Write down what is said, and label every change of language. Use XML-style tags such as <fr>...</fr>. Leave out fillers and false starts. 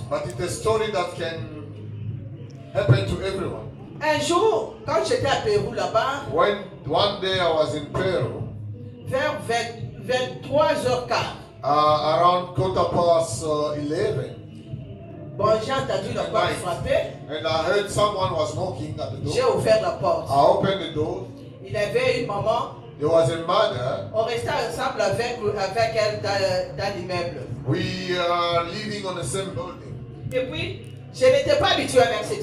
<en>but it's a story that can happen to everyone.</en> <fr>Un jour, quand j'étais à Pérou là-bas,</fr> <en>When one day I was in Peru,</en> <fr>vers 23h15,</fr> <en>around 11:15,</en> <fr>bon, j'ai entendu la porte frapper,</fr> <en>and I heard someone was knocking at the</en> <fr>j'ai</fr> <en>door.</en> <fr>ouvert la porte.</fr> <en>I opened the door.</en> <fr>Il avait une maman,</fr> <en>There was a mother.</en> <fr>on restait ensemble avec elle dans l'immeuble.</fr> <en>We are living on the same building.</en> <fr>Et puis, je n'étais pas habitué avec cette</fr>